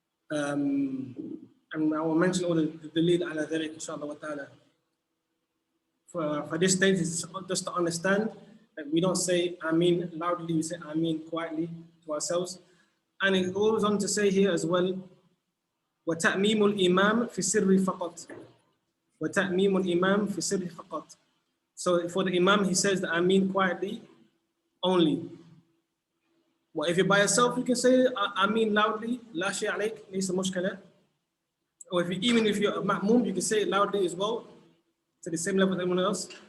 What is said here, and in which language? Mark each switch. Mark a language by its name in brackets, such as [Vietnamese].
[English] And I will mention all the lead [Arabic] ala dhalik inshallah wa ta'ala [English] for this stage is just to understand that we don't say Ameen loudly, we say Ameen quietly to ourselves. And it goes on to say here as well, [Arabic] وتأميم الإمام في السر فقط. وتأميم الإمام في السر فقط. [English] So for the Imam, he says the Ameen quietly only. Well, if you're by yourself, you can say Ameen loudly, [Arabic] لا شيء عليك, ليس مشكلة. [English] Or even if you're a ma'mum, you can say it loudly as well, to the same level as everyone else.